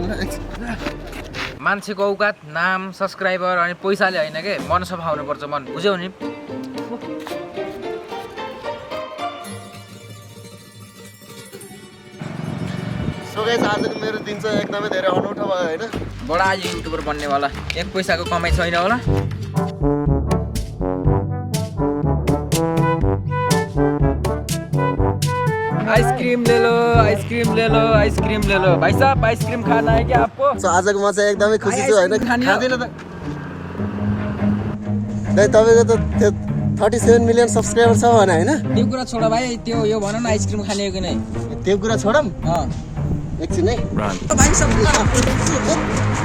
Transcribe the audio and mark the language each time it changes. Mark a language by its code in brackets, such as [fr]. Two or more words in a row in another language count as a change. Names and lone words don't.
[ne] मान्छेको औकात नाम सब्सक्राइबर अनि पैसाले होइन के, मन सफा हुनुपर्छ, मन बुझ्यौ नि। [en] so guys [ne] आजको मेरो दिन चाहिँ एकदमै धेरै अनौठो भयो हैन। [hi] बडा आज युट्युबर बन्नेवाला, [ne] 1 पैसाको कमाइ छैन होला। [hi] आइसक्रीम ले लो, आइसक्रीम ले लो, आइसक्रीम ले लो। भाई साहब आइसक्रीम खाना है क्या आपको? [ne] सो आजको म चाहिँ एकदमै खुसी छु हैन। खाँदिन त दाइ, तपाईको त त्यो 37 [en] million subscriber [ne] छ भने हैन? त्यो कुरा छोड भाइ, त्यो यो भन न आइसक्रिम खाने हो कि नै? त्यो कुरा छोडम। एकछिन है भाइ सब।